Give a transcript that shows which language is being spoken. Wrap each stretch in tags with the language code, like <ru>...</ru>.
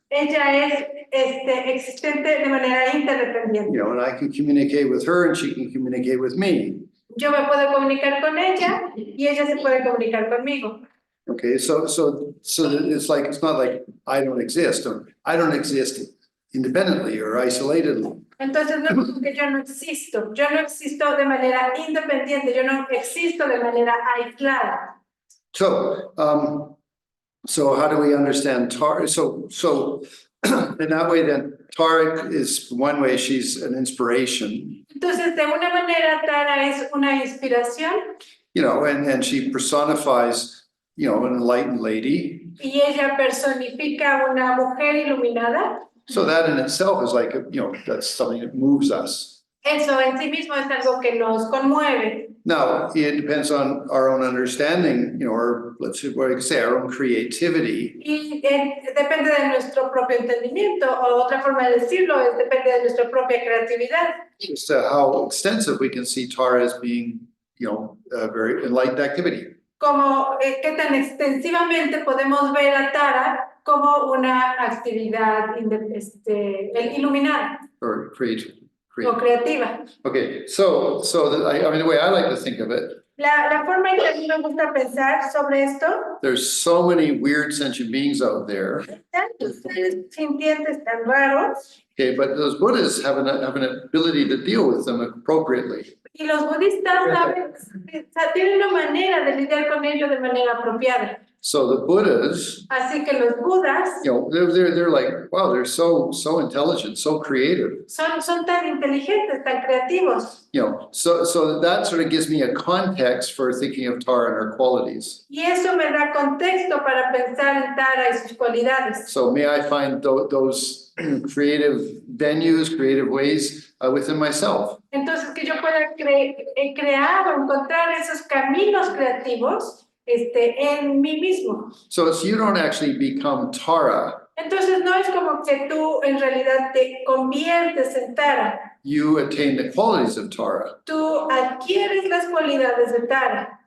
<es>ella es existente de manera interdependiente.</es> <en>You know, and I can communicate with her and she can communicate with me.</en> <es>Yo me puedo comunicar con ella y ella se puede comunicar conmigo.</es> <en>Okay, so it's like, it's not like I don't exist or I don't exist independently or isolatedly.</en> <es>Entonces no es como que yo no existo de manera independiente, yo no existo de manera aislada.</es> <en>So how do we understand Tara? So in that way, then Tara is one way, she's an inspiration,</en> <es>Entonces, de una manera, Tara es una inspiración</es> <en>you know, and she personifies, you know, an enlightened lady.</en> <es>y ella personifica una mujer iluminada.</es> <en>So that in itself is like, you know, that's something that moves us.</en> <es>Eso en sí mismo es algo que nos conmueve.</es> <en>Now, it depends on our own understanding, you know, or let's say, what I could say, our own creativity.</en> <es>Y depende de nuestro propio entendimiento, o otra forma de decirlo es depende de nuestra propia creatividad.</es> <en>As to how extensive we can see Tara as being, you know, a very enlightened activity.</en> <es>Como qué tan extensivamente podemos ver a Tara como una actividad iluminada</es> <en>Or creative.</en> <es>o creativa.</es> <en>Okay, so I mean, the way I like to think of it,</en> <es>La forma en que a mí me gusta pensar sobre esto,</es> <en>there's so many weird sentient beings out there.</en> <es>tantos seres sintientes tan raros,</es> <en>Okay, but those Buddhas have an ability to deal with them appropriately.</en> <es>y los budistas tienen una manera de lidiar con ellos de manera apropiada.</es> <en>So the Buddhas,</en> <es>Así que los budas</es> <en>you know, they're like, wow, they're so intelligent, so creative.</en> <es>son tan inteligentes, tan creativos.</es> <en>You know, so that sort of gives me a context for thinking of Tara and her qualities.</en> <es>Y eso me da contexto para pensar en Tara y sus cualidades.</es> <en>So may I find those creative venues, creative ways within myself.</en> <es>Entonces que yo pueda crear o encontrar esos caminos creativos en mí mismo.</es> <en>So you don't actually become Tara.</en> <es>Entonces no es como que tú en realidad te conviertes en Tara.</es> <en>You attain the qualities of Tara.</en> <es>Tú adquieres las cualidades de Tara.</es>